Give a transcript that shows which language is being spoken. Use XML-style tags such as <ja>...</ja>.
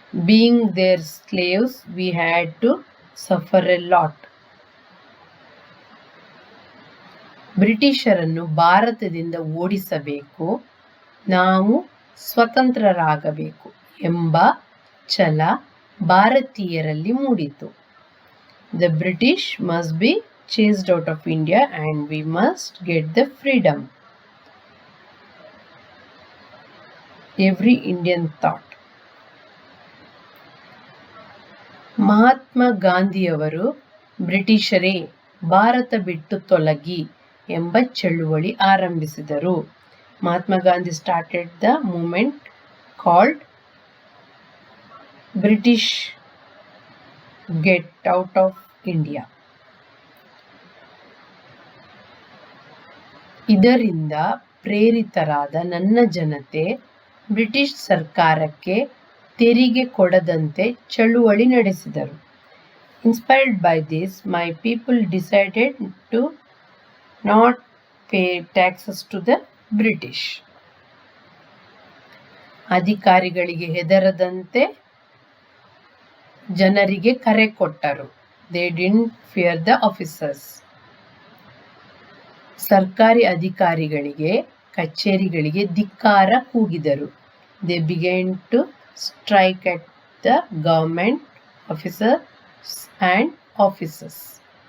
<en>Being their slaves, we had to suffer a lot.</en> <kn>ಬ್ರಿಟಿಷರನ್ನು ಭಾರತದಿಂದ ಓಡಿಸಬೇಕು, ನಾವು ಸ್ವತಂತ್ರರಾಗಬೇಕು ಎಂಬ ಛಲ ಭಾರತೀಯರಲ್ಲಿ ಮೂಡಿತು.</kn> <en>The British must be chased out of India and we must get the freedom. Every Indian thought.</en> <kn>Mahatma ಗಾಂಧಿಯವರು ಬ್ರಿಟಿಷರೇ ಭಾರತ ಬಿಟ್ಟು ತೊಲಗಿ ಎಂಬ ಚಳುವಳಿ ಆರಂಭಿಸಿದರು.</kn> <en>Mahatma Gandhi started the movement called British Get Out of India.</en> <kn>ಇದರಿಂದ ಪ್ರೇರಿತರಾದ ನನ್ನ ಜನತೆ ಬ್ರಿಟಿಷ್ ಸರ್ಕಾರಕ್ಕೆ ತೆರಿಗೆ ಕೊಡದಂತೆ ಚಳುವಳಿ ನಡೆಸಿದರು.</kn> <en>Inspired by this, my people decided to not pay taxes to the British.</en> <kn>ಅಧಿಕಾರಿಗಳಿಗೆ ಹೆದರದಂತೆ ಜನರಿಗೆ ಕರೆ ಕೊಟ್ಟರು.</kn> <en>They didn't fear the officers.</en> <kn>ಸರ್ಕಾರಿ ಅಧಿಕಾರಿಗಳಿಗೆ ಕಚೇರಿಗಳಿಗೆ ಧಿಕ್ಕಾರ ಕೂಗಿದರು.</kn> <en>They began to strike at the government officers and offices.</en>